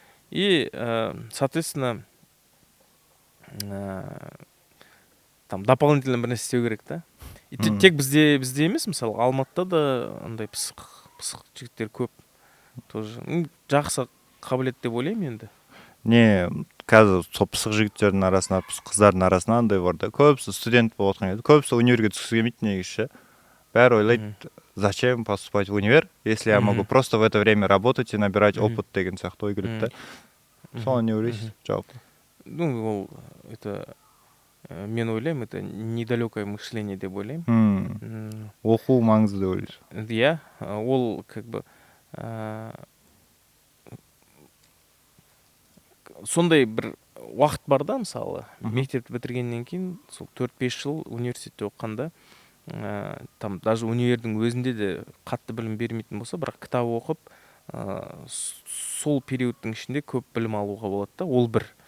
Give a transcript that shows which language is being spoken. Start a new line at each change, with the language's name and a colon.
Russian: И, соответственно,
Kazakh: там дополнительно бір нәрсе істеу керек та. И тек бізде емес, мысалы, Алматыда да андай пысық жігіттер көп. Тоже жақсы қабілет деп ойлаймын енді. Не, қазір сол пысық жігіттердің арасында, пысық қыздардың арасында андай бар да. Көбісі студент болып отқан еді. Көбісі универге түскісі келмейді негізі. Бәрі ойлайды,
Russian: зачем поступать в универ, если я могу просто в это время работать и набирать опыт
Kazakh: деген сияқты ой келеді да. Соны не ойлайсыз, жалпы?
Russian: Ну, это
Kazakh: мен ойлаймын,
Russian: это недалекое мышление
Kazakh: деп ойлаймын. Оқу маңызды деп ойлайсыз. Иә, ол
Russian: как бы
Kazakh: сондай бір уақыт бар да, мысалы, мектепті бітіргеннен кейін сол 4-5 жыл университетте оққанда,
Russian: там даже
Kazakh: универдің өзінде де қатты білім бермейтін болса, бірақ кітап оқып, сол периодтың ішінде көп білім алуға болады да, ол бір.